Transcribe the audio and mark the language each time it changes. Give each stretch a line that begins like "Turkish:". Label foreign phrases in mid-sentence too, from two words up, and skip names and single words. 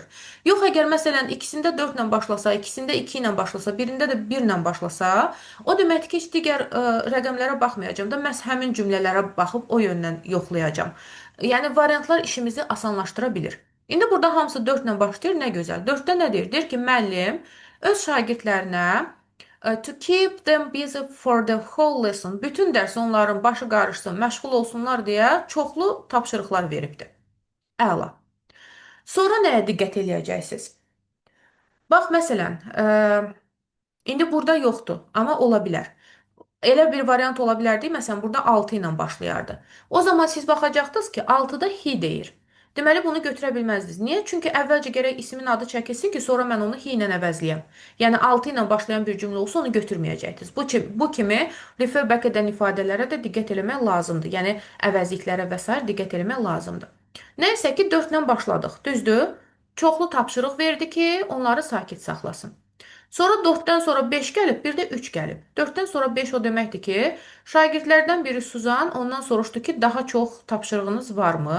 Azerbaijani: Yox, əgər məsələn ikisində 4 ilə başlasa, ikisində 2 ilə başlasa, birində də 1 ilə başlasa, o deməkdir ki, heç digər rəqəmlərə baxmayacağam da, məhz həmin cümlələrə baxıb o yöndən yoxlayacağam. Yəni variantlar işimizi asanlaşdıra bilir. İndi burada hamısı 4 ilə başlayır, nə gözəl. 4-də nə deyir? Deyir ki, müəllim öz şagirdlərinə
English: to keep them busy for the whole lesson.
Azerbaijani: Bütün dərs onların başı qarışsın, məşğul olsunlar deyə çoxlu tapşırıqlar veribdir. Əla. Sonra nəyə diqqət eləyəcəksiniz? Bax, məsələn, indi burada yoxdur, amma ola bilər. Elə bir variant ola bilərdi, məsələn, burada 6 ilə başlayardı. O zaman siz baxacaqdınız ki, 6-da he deyir. Deməli, bunu götürə bilməzdiniz. Niyə? Çünki əvvəlcə gərək ismin adı çəkilsin ki, sonra mən onu he ilə əvəzləyəm. Yəni, 6 ilə başlayan bir cümlə olsa, onu götürməyəcəkdiniz. Bu kimi
English: refer back
Azerbaijani: edən ifadələrə də diqqət eləmək lazımdır. Yəni, əvəzliklərə və s. diqqət eləmək lazımdır. Nəysə ki, 4 ilə başladıq, düzdür? Çoxlu tapşırıq verdi ki, onları sakit saxlasın. Sonra 4-dən sonra 5 gəlib, bir də 3 gəlib. 4-dən sonra 5 o deməkdir ki, şagirdlərdən biri Suzan ondan soruşdu ki, daha çox tapşırığınız varmı?